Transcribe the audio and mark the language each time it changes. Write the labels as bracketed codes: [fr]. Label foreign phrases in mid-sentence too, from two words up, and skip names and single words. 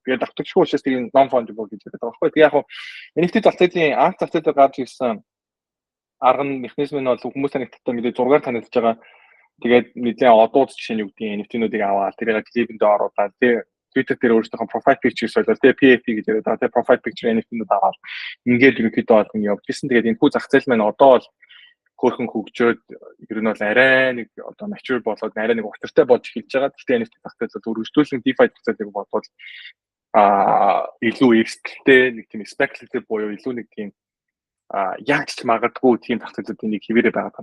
[mn] Тэгээд давтагчгүй учраас тийм [en] non fungible [mn] гэж яриад байгаа байхгүй. Тэгээд яг хуу NFT зах зээлийн анх зах зээлээр гарч ирсэн арга механизм нь бол хүмүүсийн нэгттэй мэдээ зургаар танилцж байгаа. Тэгээд нэгэн одууд жишээ нь юу гэдэг NFT-нүүдийг аваад тэрийг клипэнд оруулаад Twitter дээр өөрсдийнхөө [en] profile picture [mn] солиод PFP гэж яриад байгаа. Тэгээд [en] profile picture [mn] NFT-нүүд аваад ингээд ерөнхийдөө бол явж гисэн. Тэгээд энэ хүү зах зээл маань одоо бол хөөрхөн хөгжөөд ер нь бол арай нэг одоо mature болоод арай нэг учиртай болж эхэлж байгаа. Гэхдээ NFT зах зээлд өргөжлүүлэн DeFi зах зээлийг бодвол илүү эрсдэлтэй нэг тийм speculative буюу илүү нэг тийм яг ч магадгүй тийм зах зээлүүдийн нэг хэвээрээ байгаа.